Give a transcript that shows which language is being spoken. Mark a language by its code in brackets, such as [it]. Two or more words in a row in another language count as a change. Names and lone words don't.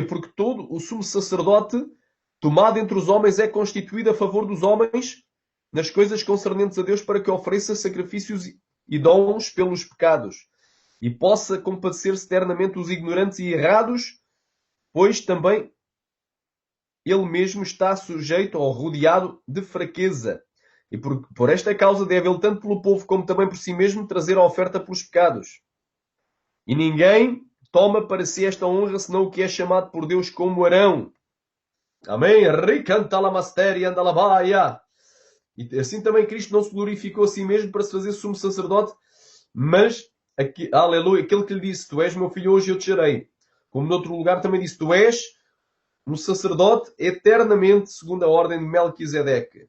[pt] Porque todo o sumo sacerdote tomado entre os homens é constituído a favor dos homens nas coisas concernentes a Deus, para que ofereça sacrifícios e dons pelos pecados e possa compadecer-se eternamente os ignorantes e errados, pois também ele mesmo está sujeito ou rodeado de fraqueza. E por esta causa deve ele, tanto pelo povo como também por si mesmo, trazer a oferta pelos pecados. E ninguém toma para si esta honra, senão o que é chamado por Deus como Arão. Amém? Ricanta la masteria anda la baia. E assim também Cristo não se glorificou a si mesmo para se fazer sumo sacerdote, mas, aleluia, aquele que lhe disse, tu és meu filho, hoje eu te gerei. Como noutro lugar também disse, tu és um sacerdote eternamente segundo a ordem de Melquisedeque.